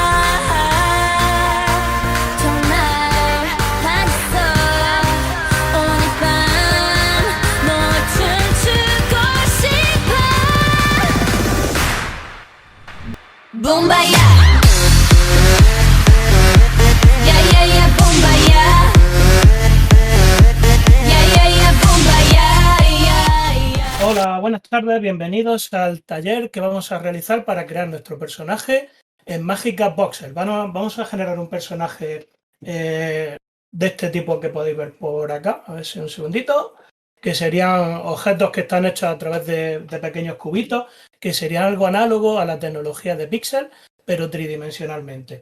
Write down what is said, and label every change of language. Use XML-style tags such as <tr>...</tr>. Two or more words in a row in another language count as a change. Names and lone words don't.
<ko>정말 반했어 오늘 밤널 춤추고 싶어 붐바야 야야야 붐바야 야야야 붐바야 야야</ko> <es>Hola, buenas tardes, bienvenidos al taller que vamos a realizar para crear nuestro personaje en Magica Voxel. Vamos a generar un personaje de este tipo que podéis ver por acá, a ver si un segundito, que serían objetos que están hechos a través de pequeños cubitos, que serían algo análogo a la tecnología de Pixel, pero tridimensionalmente.</es>